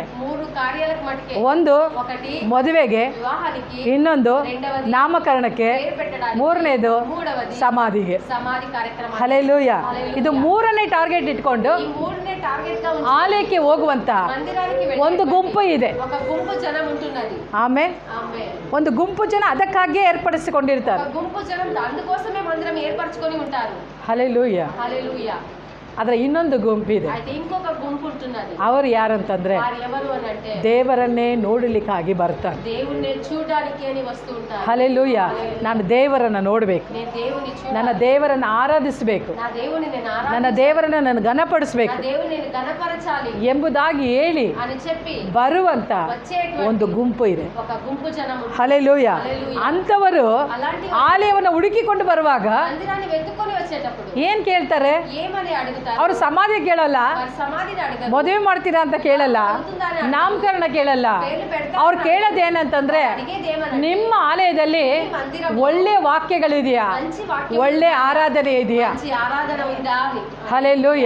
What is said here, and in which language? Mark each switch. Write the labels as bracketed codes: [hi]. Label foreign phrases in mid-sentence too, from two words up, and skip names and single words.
[kn] ಒಂದು ಮದುವೆಗೆ, ಇನ್ನೊಂದು ನಾಮಕರಣಕ್ಕೆ, ಮೂರನೇದು ಸಮಾಧಿಗೆ. ಹಲ್ಲೆಲೂಯಾ. ಇದು ಮೂರನೇ ಟಾರ್ಗೆಟ್ ಇಟ್ಕೊಂಡು ಆಲಯಕ್ಕೆ ಹೋಗುವಂತ ಒಂದು ಗುಂಪು ಇದೆ. ಆಮೇಲೆ ಒಂದು ಗುಂಪು ಜನ ಅದಕ್ಕಾಗಿಯೇ ఏర్పరచుకొండిర్తారు. [te] గుంపు జనం అందుకోసమే మందిరం ఏర్పరచుకొని ఉంటారు. హల్లెలూయా. హల్లెలూయా. [kn] ಅದರ ಇನ್ನೊಂದು ಗುಂಪಿದೆ. [te] అయితే ఇంకొక గుంపు ఉంటున్నది. [kn] ಅವರು ಯಾರಂತಂದ್ರೆ [te] ఎవరు అంటే [kn] ದೇವರನ್ನೇ ನೋಡಲಿಕ್ಕಾಗಿ ಬರ್ತಾರೆ. [te] దేవుణ్ణి చూడడానికి అని వస్తూ ఉంటారు. [kn] ಹಲ್ಲೆಲೂಯಾ. ನಾನು ದೇವರನ್ನ ನೋಡಬೇಕು, [te] నేను దేవుని చూడాలి, [kn] ನನ್ನ ದೇವರನ್ನ ಆರಾಧಿಸಬೇಕು, [te] నా దేవుని నేను ఆరాధించాలి, [kn] ನನ್ನ ದೇವರನ್ನ ನಾನು ಘನಪಡಿಸಬೇಕು, [te] నా దేవుని నేను ఘనపరచాలి [kn] ಎಂಬುದಾಗಿ ಹೇಳಿ [te] అని చెప్పి [kn] ಬರುವಂತ ಒಂದು ಗುಂಪು ಇದೆ. [te] ఒక గుంపు జనం. [kn] ಹಲ್ಲೆಲೂಯಾ. ಅಂತವರು ಆಲಯವನ್ನು ಹುಡುಕಿಕೊಂಡು ಬರುವಾಗ [te] మందిరాన్ని వెతుక్కొని వచ్చేటప్పుడు [kn] ಏನ್ ಕೇಳ್ತಾರೆ? [te] ఏమని అడుగుతారు? [kn] ಅವರು ಸಮಾಧಿ ಕೇಳಲ್ಲ, ಮದುವೆ ಮಾಡ್ತೀರಾ ಅಂತ ಕೇಳಲ್ಲ, ನಾಮಕರಣ ಕೇಳಲ್ಲ. ಅವ್ರು ಕೇಳೋದೇನಂತಂದ್ರೆ ನಿಮ್ಮ ಆಲಯದಲ್ಲಿ ಒಳ್ಳೆ ವಾಕ್ಯಗಳಿದೆಯಾ, ಒಳ್ಳೆ ಆರಾಧನೆ ಇದೆಯಾ. ಹಲ್ಲೆಲೂಯಾ.